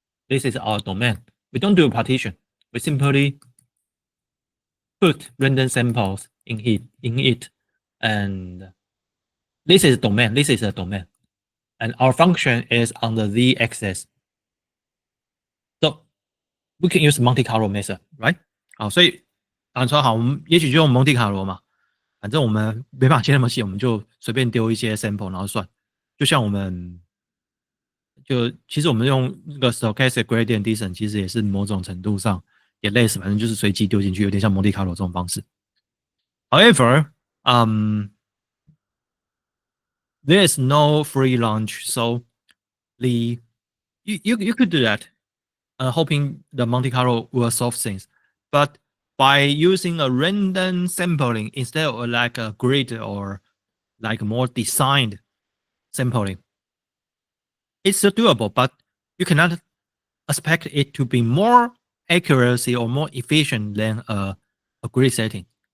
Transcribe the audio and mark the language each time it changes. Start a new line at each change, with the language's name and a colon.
English: This is our domain. We don't do a partition. We simply put random samples in it, and this is domain. This is a domain. and our function is on the z-axis. So we can use Monte Carlo method, right?
Chinese: 好，所以说好，我们也许就用蒙特卡罗嘛，反正我们没办法切那么细，我们就随便丢一些 sample 然后算。就像我们其实我们用那个 stochastic gradient descent，其实也是某种程度上也类似，反正就是随机丢进去，有点像蒙特卡罗这种方式。
English: However, there is no free lunch, so you could do that, hoping the Monte Carlo will solve things. But by using a random sampling instead of like a grid or like more designed sampling, it's still doable, but you cannot expect it to be more accuracy or more efficient than a grid setting.